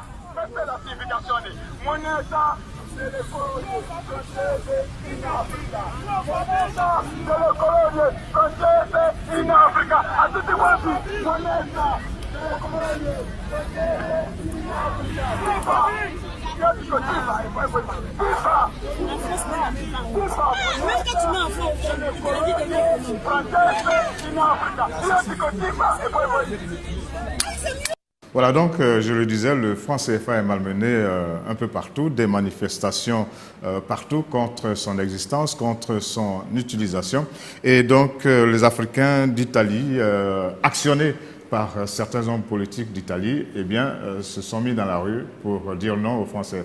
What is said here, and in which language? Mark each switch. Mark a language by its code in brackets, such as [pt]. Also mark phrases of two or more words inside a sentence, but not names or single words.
[it] Questa è la significazione, moneta delle colonie francesi in Africa, moneta delle colonie francesi in Africa, a tutti quanti, moneta delle colonie francesi in Africa, FIFA, io dico FIFA e poi FIFA, francesi in Africa, io dico FIFA e poi [fr] Voilà, donc je le disais, le franc CFA est malmené un peu partout, des manifestations partout contre son existence, contre son utilisation. Et donc les Africains d'Italie, actionnés par certains hommes politiques d'Italie, eh bien, se sont mis dans la rue pour dire non au franc CFA.